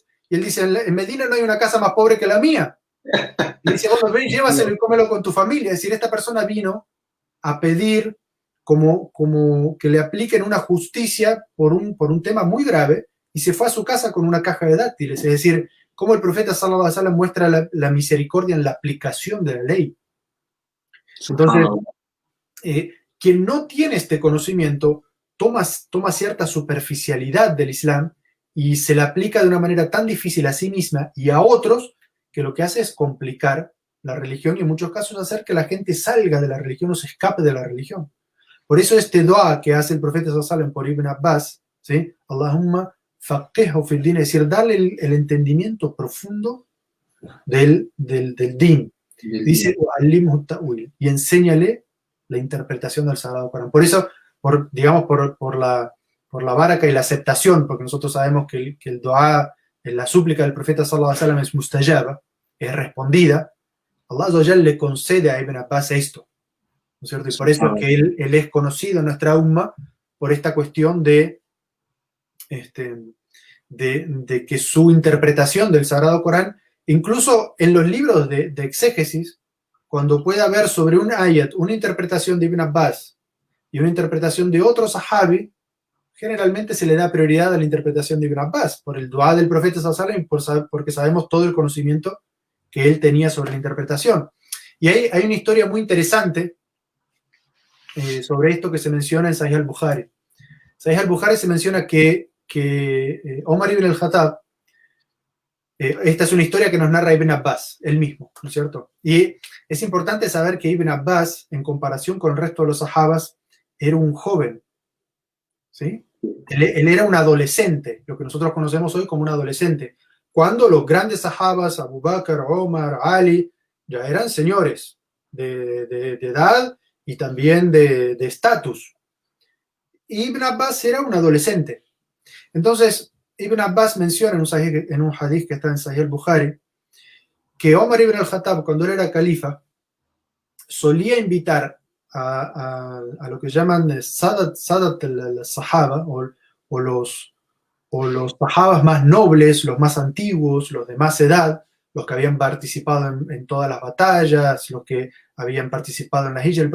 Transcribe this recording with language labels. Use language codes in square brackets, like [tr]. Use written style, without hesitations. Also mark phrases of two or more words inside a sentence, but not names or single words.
[es] Y él dice, en Medina no hay una casa más pobre que la mía. Y dice, bueno, ven, llévaselo y cómelo con tu familia. Es decir, esta persona vino a pedir como que le apliquen una justicia por un tema muy grave y se fue a su casa con una caja de dátiles. Es decir, cómo el profeta [ar] صلى الله عليه وسلم [es] muestra la misericordia en la aplicación de la ley. Entonces, quien no tiene este conocimiento toma cierta superficialidad del Islam y se la aplica de una manera tan difícil a sí misma y a otros, que lo que hace es complicar la religión y en muchos casos hacer que la gente salga de la religión o se escape de la religión. Por eso este dua que hace el profeta [ar] صلى الله عليه وسلم [es] por Ibn Abbas, ¿sí? [ar] اللهم فقهه في الدين, [es] es decir, darle el entendimiento profundo del din. Dice, [ar] "علمه التأويل", [es] y enséñale la interpretación del Sagrado Corán. Por eso, digamos, por la baraka y la aceptación, porque nosotros sabemos que el dua, la súplica del profeta [ar] صلى الله عليه وسلم [es] es mustajaba, es respondida. [ar] الله عز وجل [es] le concede a Ibn Abbas esto, ¿no es cierto? Y por eso es que él es conocido en nuestra umma por esta cuestión de que su interpretación del Sagrado Corán, incluso en los libros de exégesis, cuando pueda haber sobre un ayat una interpretación de Ibn Abbas y una interpretación de otro sahabi, generalmente se le da prioridad a la interpretación de Ibn Abbas por el dua del profeta [ar] صلى الله عليه وسلم, [es] porque sabemos todo el conocimiento que él tenía sobre la interpretación. Y hay una historia muy interesante sobre esto que se menciona en Sahih al-Bukhari. Sahih al-Bukhari se menciona que Omar ibn al-Khattab, esta es una historia que nos narra Ibn Abbas, él mismo, ¿no es cierto? Y es importante saber que Ibn Abbas, en comparación con el resto de los sahabas, era un joven, ¿sí? Él era un adolescente, lo que nosotros conocemos hoy como un adolescente, cuando los grandes sahabas, Abu Bakr, Omar, Ali, ya eran señores de edad y también de estatus. Ibn Abbas era un adolescente. Entonces, Ibn Abbas menciona en un hadith que está en Sahih al-Bukhari que Omar ibn al-Khattab, cuando él era califa, solía invitar a lo que llaman [ar] سادات الصحابة, [es] o los sahabas más nobles, los más antiguos, los de más edad, los que habían participado en todas las batallas, los que habían participado en la hijra.